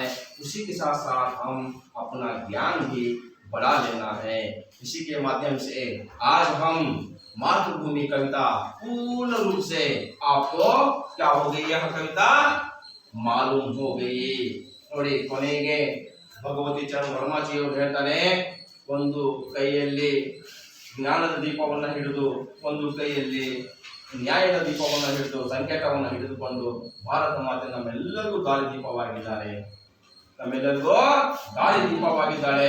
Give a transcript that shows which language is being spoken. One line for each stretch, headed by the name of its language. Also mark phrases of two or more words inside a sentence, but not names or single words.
Hindi: उसी के साथ साथ हम अपना ज्ञान भी बढ़ा लेना है. इसी के माध्यम से आज हम मातृभूमि कविता पूर्ण रूप से आपको क्या हो गई? यह कविता मालूम हो गई.
Kannada: ನೋಡಿ ಕೊನೆಗೆ ಭಗವತಿ ಚರಣ್ ವರ್ಮಾಜಿ ಅವರು ಹೇಳ್ತಾರೆ, ಒಂದು ಕೈಯಲ್ಲಿ ಜ್ಞಾನದ ದೀಪವನ್ನು ಹಿಡಿದು, ಒಂದು ಕೈಯಲ್ಲಿ ನ್ಯಾಯದ ದೀಪವನ್ನು ಹಿಡಿದು, ಸಂಕೇತವನ್ನು ಹಿಡಿದುಕೊಂಡು ಭಾರತ ಮಾತೆ ನಮ್ಮೆಲ್ಲರಿಗೂ ದಾರಿ ದೀಪವಾಗಿದ್ದಾರೆ, ನಮ್ಮೆಲ್ಲರಿಗೂ ದಾರಿ ದೀಪವಾಗಿದ್ದಾಳೆ.